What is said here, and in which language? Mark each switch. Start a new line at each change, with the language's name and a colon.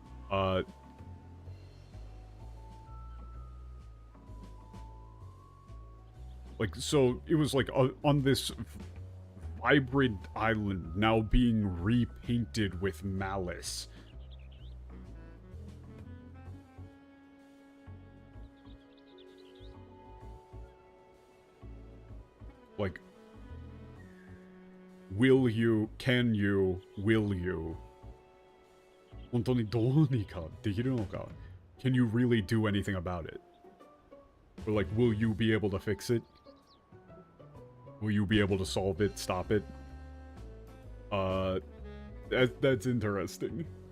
English: Like, so it was like on this vibrant island now being repainted with malice. Like, will you, can you, will you?
Japanese: 本当にどうにかできるのか?
English: Can you really do anything about it? Or like, will you be able to fix it? Will you be able to solve it, stop it? That's interesting.